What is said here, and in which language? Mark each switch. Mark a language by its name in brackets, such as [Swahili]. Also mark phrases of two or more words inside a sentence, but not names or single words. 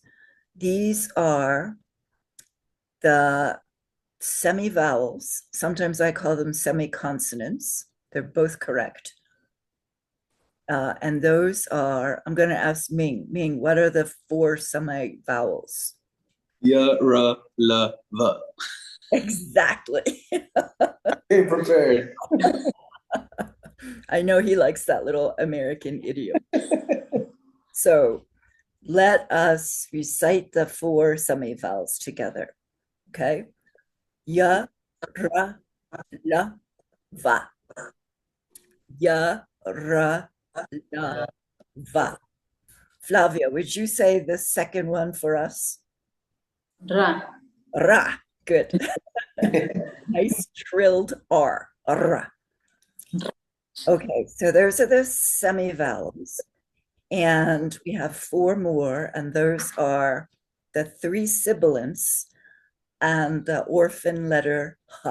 [English] These are the semi-vowels. Sometimes I call them semi-consonants. They're both correct. And those are, I'm going to ask Ming. Ming, what are the 4 semi-vowels? [Sanskrit] Ya, ra, la, va. [English] Exactly. Being prepared. I know he likes that little American idiom. So let us recite the 4 semi-vowels together. [Sanskrit] Okay? Ya, ra, la, va. Ya, ra, la, va. [English] Flavia, would you say the second one for us? [Sanskrit] Ra. Ra. [English] Good. Nice trilled R. Ra. Okay, so those are the semi-vowels. And we have 4 more, and those are the 3 sibilants and the orphan letter H.